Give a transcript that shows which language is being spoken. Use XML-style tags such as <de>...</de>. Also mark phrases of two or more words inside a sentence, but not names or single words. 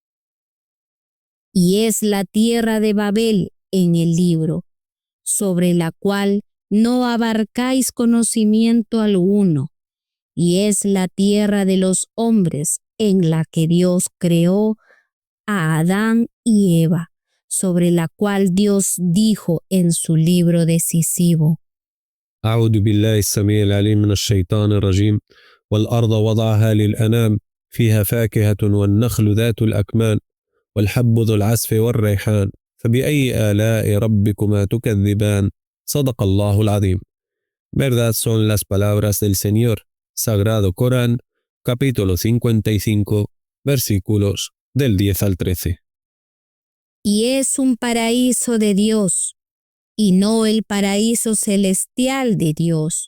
<es>Y es la tierra de Babel en el libro, sobre la cual no abarcáis conocimiento alguno, y es la tierra de los hombres en la que Dios creó a Adán y Eva, sobre la cual Dios dijo en su libro decisivo:</es> <ar>أعوذ بالله السميع العليم من الشيطان الرجيم والأرض وضعها للأنام فيها فاكهة والنخل ذات الأكمام والحب ذو العصف والريحان فبأي آلاء ربكما تكذبان صدق الله العظيم.</ar> <es>Verdad son las palabras del Señor. Sagrado Corán, capítulo 55, versículos del 10 al 13. Y es un paraíso de Dios, y no el paraíso celestial de Dios.</es>